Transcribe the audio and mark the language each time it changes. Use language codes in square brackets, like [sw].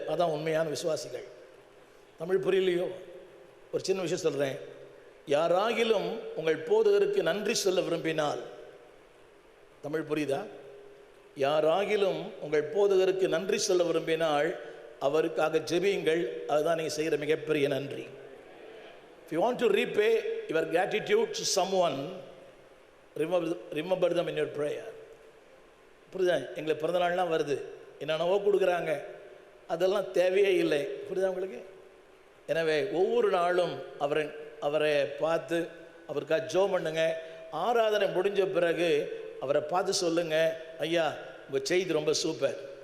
[ta] அதான் உண்மையான விசுவாசிகள். தமிழ் புரியலையோ? ஒரு சின்ன விஷயம் சொல்கிறேன். யாராகிலும் உங்கள் போதகருக்கு நன்றி சொல்ல விரும்பினால், தமிழ் புரியுதா? யாராகிலும் உங்கள் போதகருக்கு நன்றி சொல்ல விரும்பினால் அவருக்காக ஜெபியுங்கள். அதுதான் நீங்கள் செய்கிற மிகப்பெரிய நன்றி. [en] If you want to repay your gratitude to someone, remember them in your prayer. [ta] புரியுதா? எங்களுக்கு பிறந்த நாள்லாம் வருது, என்னென்னவோ கொடுக்குறாங்க, அதெல்லாம் தேவையே இல்லை. புரியுதா உங்களுக்கு? எனவே ஒவ்வொரு நாளும் அவரை பார்த்து அவருக்காக ஜெபம் பண்ணுங்க. ஆராதனை முடிஞ்ச பிறகு அவரை பார்த்து சொல்லுங்க, ஐயா உங்கள் செய்தி ரொம்ப சூப்பர்.